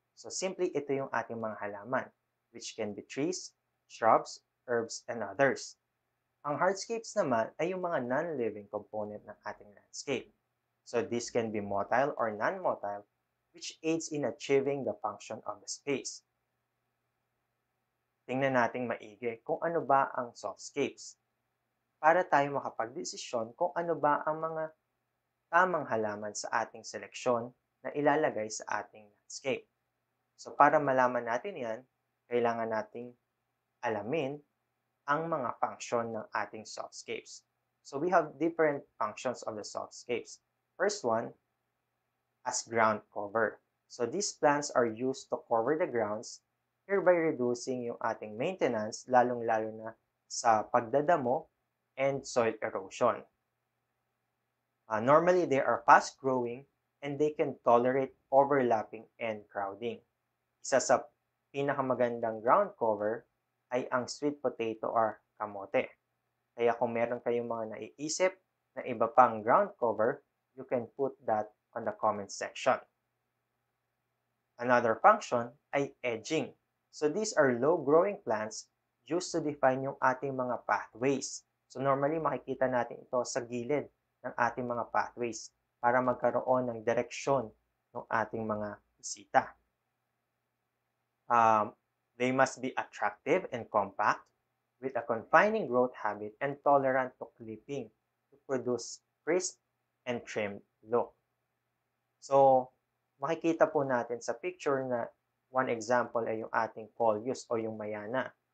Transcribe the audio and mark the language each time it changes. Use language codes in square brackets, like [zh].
[tl] So, simply ito yung ating mga halaman, [en] which can be trees, shrubs, herbs, and others. [tl] Ang hardscapes naman ay yung mga non-living component ng ating landscape. [en] So, this can be motile or non-motile, which aids in achieving the function of the space. [tl] Tingnan nating maigi kung ano ba ang softscapes para tayo makapagdesisyon kung ano ba ang mga tamang halaman sa ating seleksyon na ilalagay sa ating landscape. So para malaman natin yan, kailangan nating alamin ang mga function ng ating softscapes. [en] So we have different functions of the softscapes. First one, as ground cover. So these plants are used to cover the grounds, hereby reducing [tl] yung ating maintenance, lalong-lalo na sa pagdadamo [en] and soil erosion. Normally, they are fast-growing and they can tolerate overlapping and crowding. [tl] Isa sa pinakamagandang ground cover ay ang sweet potato or kamote. Kaya kung meron kayong mga naiisip na iba pang ground cover, [en] you can put that on the comment section. Another function ay edging. So these are low-growing plants used to define yung ating mga pathways. [tl] So normally makikita natin ito sa gilid ng ating mga pathways para magkaroon ng direksyon ng ating mga bisita. [en] They must be attractive and compact with a confining growth habit and tolerant to clipping to produce crisp and trimmed look. [tl] So makikita po natin sa picture na one example ay yung ating coleus o yung mayana.